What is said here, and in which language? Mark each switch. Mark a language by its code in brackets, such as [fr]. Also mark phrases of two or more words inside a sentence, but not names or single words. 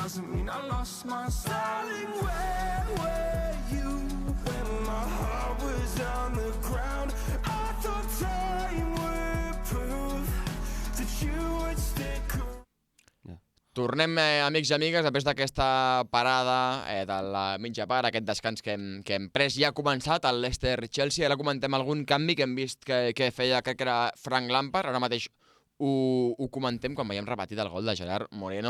[en] mean I lost my soul. Darling, where were you when my heart was on the ground? I thought time would prove that you would stick around. [ca] Tornem, amics i amigues, després d'aquesta parada de la mitja part, aquest descans que hem pres. Ja ha començat el Leicester-Chelsea, ara comentem algun canvi que hem vist que feia, crec que era Frank Lampard, ara mateix ho comentem quan veiem repetit el gol de Gerard Moreno.